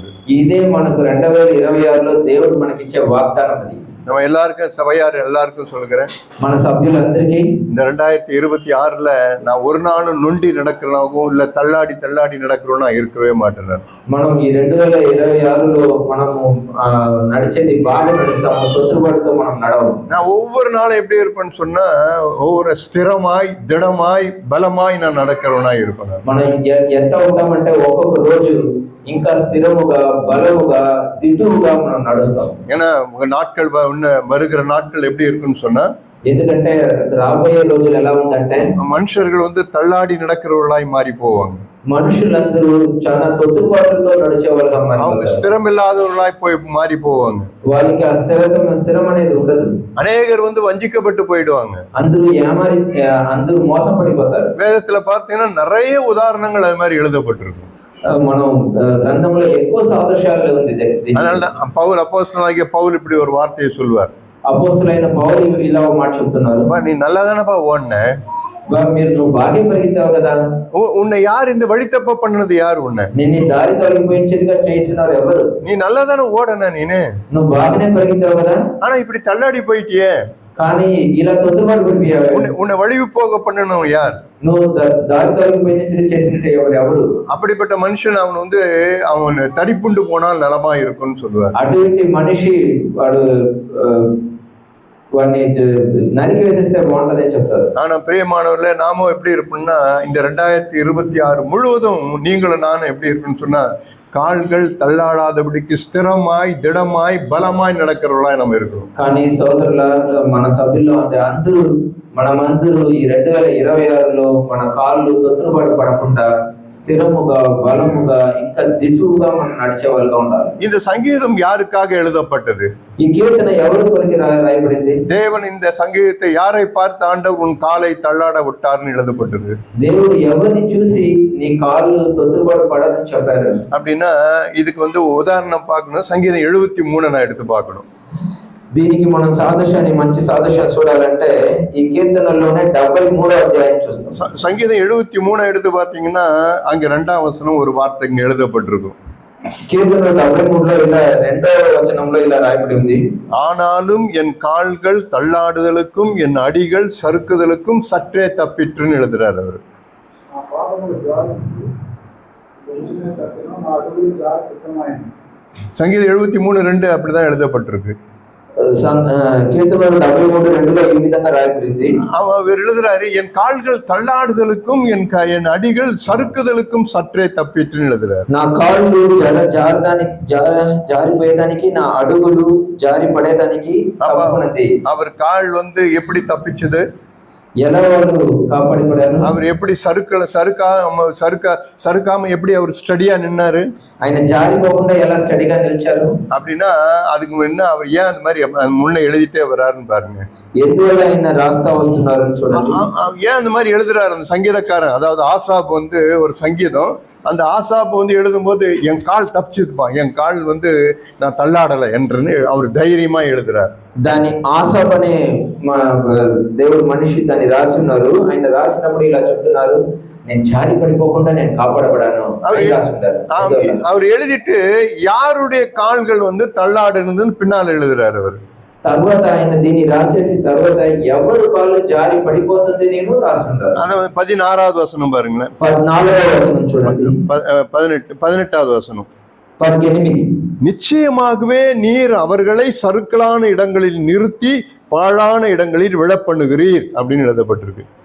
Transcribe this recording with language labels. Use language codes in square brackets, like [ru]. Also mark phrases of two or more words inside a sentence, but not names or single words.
[te] ఇదే మనకు 2026లో దేవుడు మనకిచ్చే వాగ్దానం. అది [ta] நம்ம எல்லாருக்கும் சபையார் எல்லாருக்கும் சொல்கிறேன், [te] మన సభ్యులందరికీ [ta] இந்த 2026ல நான் ஒரு நாளும் நொண்டி நடக்கிறனாகவும் இல்ல தள்ளாடி நடக்கிறோம்னா இருக்கவே மாட்டேன். [te] మనం ఈ 2026లో మనము నడిచేది బాగా నడుస్తాము, తొత్తుపడుతూ మనం నడవము. [ta] நான் ஒவ்வொரு நாளும் எப்படி இருப்பேன்னு சொன்னா, ஒவ்வொரு ஸ்திரமாய் திடமாய் பலமாய் நான் நடக்கிறவனா இருப்பேன். [te] మనం ఎంత ఉంటామంటే ఒక్కొక్క రోజు ఇంకా స్థిరముగా బలముగా దిట్టుగా మనం నడుస్తాం. [ta] ஏன்னா நாட்கள் வருகிற நாட்கள் எப்படி இருக்குன்னு சொன்னா, [te] ఎందుకంటే రాబోయే రోజులు ఎలా ఉందంటే [ta] மனுஷர்கள் வந்து தள்ளாடி நடக்கிறவர்களாய் மாறி போவாங்க. [te] మనుషులందరూ చాలా తొత్తుపాటులతో నడిచేవాళ్ళుగా [ta] அவங்க ஸ்திரம் இல்லாதவர்களாய் போய் மாறி போவாங்க. [te] వాళ్ళకి స్థిరం అనేది ఉండదు. [ta] அநேகர் வந்து வஞ்சிக்கப்பட்டு போயிடுவாங்க. [te] అందరూ మోసపడిపోతారు. [ta] வேதத்துல பார்த்தீங்கன்னா நிறைய உதாரணங்கள் அது மாதிரி எழுதப்பட்டிருக்கு. [te] మనం గ్రంథంలో ఎక్కువ సాదృశ్యాలు ఉంది. [ta] அதனாலதான் பவுல் அப்போஸ்தலனாகிய பவுல் இப்படி ஒரு வார்த்தையை சொல்வார். [te] అపోస్తలుడైన పౌలు ఇలా ఒక మాట చెప్తున్నారు, [ta] நீ நல்லா தானப்பா ஓடுன, [te] నువ్వు బాగా పరిగెత్తావు కదా, [ta] உன்னை யார் இந்த வழி தப்ப பண்ணது யார், உன்னை [te] నేను దారి తొలగిపోయించేదిగా చేసినారు ఎవరు, [ta] நீ நல்லா தானே ஓடன, [te] నువ్వు బాగానే పరిగెత్తావు కదా, [ta] ஆனா இப்படி தள்ளாடி போயிட்டியே, [te] కానీ ఇలా తొత్తుబాటు పడిపోయావు, [ta] உன்னை வழிவு போக பண்ணணும் யார், [te] నువ్వు దారి తొలగిపోయిన చేసినట్టు ఎవరు, [ta] அப்படிப்பட்ட மனுஷன் அவன் வந்து அவன் தடிப்புண்டு போனால் நலமா இருக்கும்னு சொல்லுவார். [te] అటువంటి మనిషి వాడు వాడిని నరికి వేసేస్తే బాగుంటదని చెప్తారు. [ta] ஆனா பிரியமானவர்களே, நாமும் எப்படி இருப்போம்னா இந்த 2026 முழுவதும் நீங்களும் நானும் எப்படி இருக்குன்னு சொன்னா, கால்கள் தள்ளாடாதபடிக்கு ஸ்திரமாய் திடமாய் பலமாய் நடக்கிறவர்களாய் நம்ம இருக்கிறோம். [te] కానీ సోదరుల మన సభ్యుల్లో అంటే మనమందరూ ఈ 2026లో మన కాళ్ళు తొత్తుబాటు పడకుండా స్థిరముగా బలముగా ఇంకా దిట్టుగా మనం నడిచే వాళ్ళగా ఉండాలి. [ta] இந்த சங்கீதம் யாருக்காக எழுதப்பட்டது? [te] ఈ కీర్తన ఎవరి కొరకు రాయబడింది? [ta] தேவன் இந்த சங்கீதத்தை யாரை பார்த்து ஆண்டவர் உன் காலை தள்ளாட விட்டார்னு எழுதப்பட்டது. [te] దేవుడు ఎవరిని చూసి నీ కాళ్ళు తొత్తుబాటు పడదని చెప్పారు. [ta] அப்படின்னா இதுக்கு வந்து உதாரணம் பார்க்கணும், சங்கீதம் 73 நான் எடுத்து பார்க்கணும். [te] దీనికి మనం మంచి సాదృశ్యాన్ని చూడాలంటే ఈ కీర్తనలోనే 73వ అధ్యాయం చూస్తాం. [ta] சங்கீதம் 73 எடுத்து பார்த்தீங்கன்னா அங்க 2ஆம் வசனம் ஒரு வார்த்தை இங்க எழுதப்பட்டிருக்கும். [te] కీర్తన 73లో ఇలా 2వ వచనంలో ఇలా రాయబడి ఉంది, [ta] ஆனாலும் என் கால்கள் தள்ளாடுதலுக்கும் என் அடிகள் சறுக்குதலுக்கும் சற்றே தப்பிற்றுன்னு எழுதுறாரு அவர். சங்கீதம் 73:2 அப்படிதான் எழுதப்பட்டிருக்கு. [te] కీర్తనలో 73:2లో ఈ విధంగా రాయబడింది. [ta] அவர் எழுதுறாரு, என் கால்கள் தள்ளாடுதலுக்கும் என் அடிகள் சறுக்குதலுக்கும் சற்றே தப்பிட்டுன்னு எழுதுறாரு. [te] నా కాళ్ళు జారిపోయేదానికి నా అడుగులు జారి పడేదానికి [ta] அவர் கால் வந்து எப்படி தப்பிச்சது, [te] ఎలా వాళ్ళు కాపాడిపడారు, [ta] அவர் எப்படி சறுக்காம எப்படி அவர் ஸ்டடியா நின்னாரு, [te] ఆయన జారిపోకుండా ఎలా స్టడీగా నిలిచారు [ta] அப்படின்னா அதுக்கு முன்ன அவர் ஏன் அந்த மாதிரி முன்ன எழுதிட்டே வர்றாருன்னு பாருங்க. [te] ఎందువల్ల ఆయన రాస్తా వస్తున్నారని చూడండి. [ta] ஏன் அந்த மாதிரி எழுதுறாரு அந்த சங்கீதக்காரன், அதாவது ஆசாப் வந்து ஒரு சங்கீதம், அந்த ஆசாப் வந்து எழுதும்போது என் கால் தப்பிச்சுதுப்பா, என் கால் வந்து நான் தள்ளாடலை என்றுன்னு அவர் தைரியமா எழுதுறாரு. [te] దాని ఆసాప్ అనే దేవుడు మనిషి దాన్ని రాసి ఉన్నారు. ఆయన రాసినప్పుడు ఇలా చెప్తున్నారు, నేను జారి పడిపోకుండా నేను కాపాడబడాను. [ta] அவர் எழுதிட்டு யாருடைய கால்கள் வந்து தள்ளாடுனதுன்னு பின்னால் எழுதுறாரு அவர். [te] తర్వాత ఆయన దీన్ని రాసేసి తర్వాత ఎవరు కాళ్ళు జారి పడిపోతుంది నేను రాస్తున్నారు. 16వ వచనం பாருங்களேன், 14వ వచనం చూడండి, [ta] 18வது வசனம், 18. நிச்சயமாகவே நீர் அவர்களை சறுக்கலான இடங்களில் நிறுத்தி பாழான இடங்களில் விழப்பண்ணுகிறீர் அப்படின்னு எழுதப்பட்டிருக்கு.